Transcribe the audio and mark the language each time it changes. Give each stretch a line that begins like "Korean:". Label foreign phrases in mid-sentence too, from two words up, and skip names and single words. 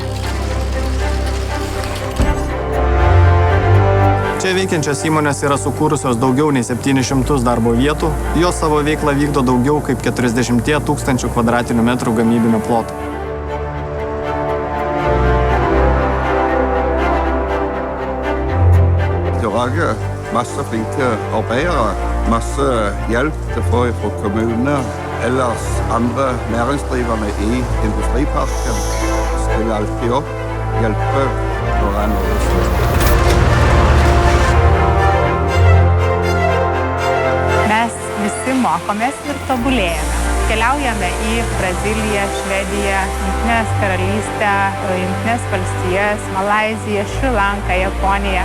Lithuanian: Čia veikiančios įmonės yra sukūrusios daugiau nei 700 darbo vietų, jos savo veiklą vykdo daugiau kaip 40 000 kvadratinių metrų gamybinio ploto.
Norwegian: Tauragė masse flinke arbeidere, masse hjelp til å få fra kommuner, ellers andre næringsdrivende i industriparken stiller alltid opp, hjelper når det er noe stort.
Lithuanian: Mes visi mokomės ir tobulėjame. Keliaujame į Braziliją, Švediją, Jungtinės karalystę, Jungtinės valstijas, Malaiziją, Šri Lanką, Japoniją.